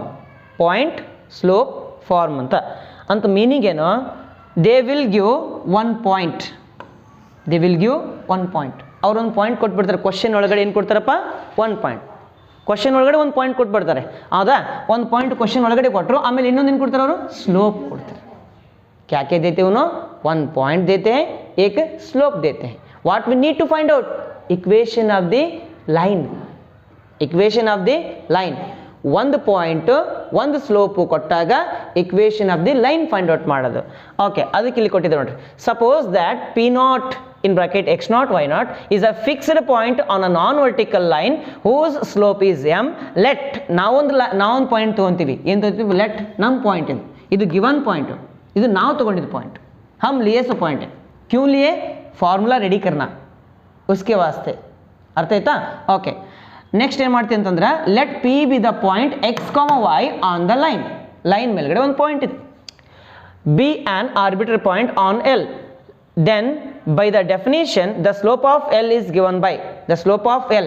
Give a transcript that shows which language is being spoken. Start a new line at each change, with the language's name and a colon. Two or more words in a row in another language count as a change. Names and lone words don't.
English: point slope form
Kannada: ಅಂತ ಮೀನಿಂಗ್ ಏನು?
English: They will give one point.
Kannada: ಅವ್ರೊಂದು ಪಾಯಿಂಟ್ ಕೊಟ್ಬಿಡ್ತಾರೆ. ಕ್ವಶನ್ ಒಳಗಡೆ ಏನು ಕೊಡ್ತಾರಪ್ಪ? 1 ಪಾಯಿಂಟ್. ಕ್ವಶನ್ ಒಳಗಡೆ ಒಂದು ಪಾಯಿಂಟ್ ಕೊಟ್ಬಿಡ್ತಾರೆ, ಹೌದಾ? ಒಂದು ಪಾಯಿಂಟ್ ಕ್ವಶನ್ ಒಳಗಡೆ ಕೊಟ್ಟರು, ಆಮೇಲೆ ಇನ್ನೊಂದು ಏನು ಕೊಡ್ತಾರೆ ಅವರು? ಸ್ಲೋಪ್ ಕೊಡ್ತಾರೆ.
Hindi: क्या क्या देते उन्हों? 1 पॉइंट देते हैं, एक स्लोप देते हैं.
English: What we need to find out? Equation of the line.
Kannada: ಒಂದು ಪಾಯಿಂಟ್ ಒಂದು ಸ್ಲೋಪ್ ಕೊಟ್ಟಾಗ
English: equation of the line find out
Kannada: ಮಾಡೋದು. ಓಕೆ, ಅದಕ್ಕೆ ಇಲ್ಲಿ ಕೊಟ್ಟಿದ್ದಾರೆ ನೋಡ್ರಿ.
English: Suppose that P0 in bracket x0 y0 is a fixed point on a non-vertical line whose slope is m.
Kannada: Let ನಾವೊಂದು ಪಾಯಿಂಟ್ ತೊಗೊಂತೀವಿ. ಏನು ತೊಗೊಂತೀವಿ? ಲೆಟ್ ನಮ್ಮ ಪಾಯಿಂಟ್ ಇದು
English: given point,
Kannada: ಇದು ನಾವು ತೊಗೊಂಡಿದ್ದು ಪಾಯಿಂಟ್.
Hindi: हम लिए सो पॉइंट है, क्यों लिए?
English: formula ready
Hindi: करना उसके वास्ते.
Kannada: ಅರ್ಥ ಆಯ್ತಾ?
English: Okay, next
Kannada: ಏನು ಮಾಡ್ತೀವಿ ಅಂತಂದ್ರೆ,
English: let P be the point x comma y on the line
Kannada: ಮೇಲ್ಗಡೆ ಒಂದು ಪಾಯಿಂಟ್ ಇದೆ.
English: be an arbitrary point on L. Then by the definition the slope of L is given by the slope of L.